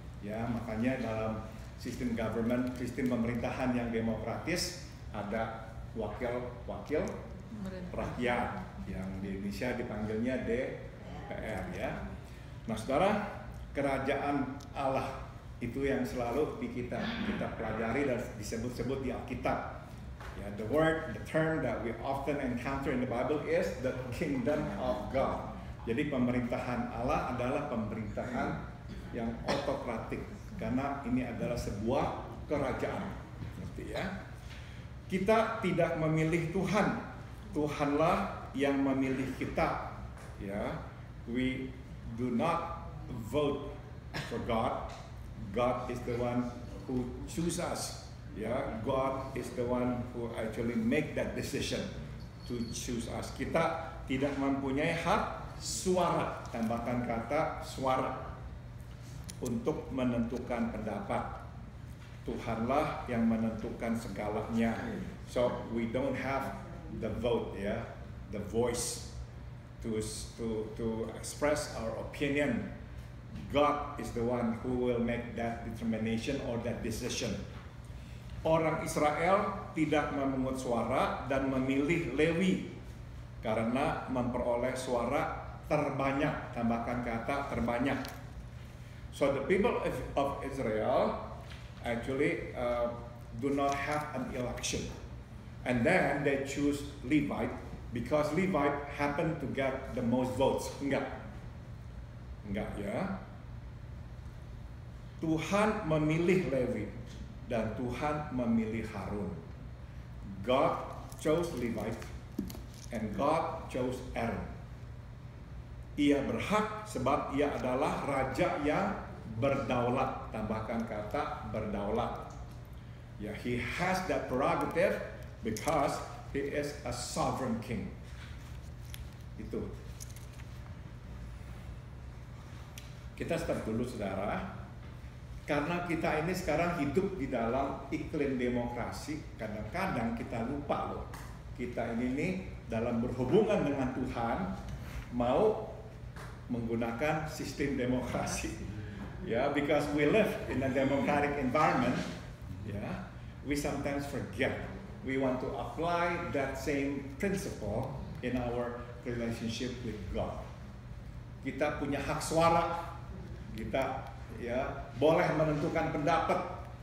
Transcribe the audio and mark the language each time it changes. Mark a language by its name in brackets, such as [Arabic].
[Indonesian] Ya, makanya dalam sistem government, sistem pemerintahan yang demokratis ada wakil-wakil rakyat yang di Indonesia dipanggilnya DPR ya. Nah, Saudara, kerajaan Allah itu yang selalu kita pelajari dan disebut-sebut di Alkitab. [English] Yeah, the term that we often encounter in the Bible is the kingdom of God. [Indonesian] Jadi pemerintahan Allah adalah pemerintahan yang otokratik karena ini adalah sebuah kerajaan. Ngerti ya? Kita tidak memilih Tuhan. Tuhanlah yang memilih kita. [English] Ya, we do not vote for God. God is the one who chooses us. Ya, God is the one who actually make that decision to choose us. [Indonesian] Kita tidak mempunyai hak suara, tambahkan kata suara, untuk menentukan pendapat. Tuhanlah yang menentukan segalanya. [English] So we don't have the vote, ya, the voice to express our opinion. God is the one who will make that determination or that decision. [Indonesian] orang Israel tidak memungut suara dan memilih Lewi karena memperoleh suara terbanyak, tambahkan kata terbanyak. [English] So the people of Israel actually do not have an election, and then they choose Levite because Levite happen to get the most votes. [Indonesian] Enggak ya. Tuhan memilih Lewi dan Tuhan memilih Harun. [English] God chose Levite and God chose Aaron. [Indonesian] Ia berhak sebab ia adalah raja yang berdaulat. Tambahkan kata berdaulat. [English] Ya, he has that prerogative because he is a sovereign king. [Indonesian] Itu. Kita start dulu saudara. Karena kita ini sekarang hidup di dalam iklim demokrasi, kadang-kadang kita lupa loh. Kita ini nih dalam berhubungan dengan Tuhan mau menggunakan sistem demokrasi. [English] Ya, because we live in a democratic environment, ya, we sometimes forget. We want to apply that same principle in our relationship with God. [Indonesian] Kita punya hak suara. Kita ya boleh menentukan pendapat.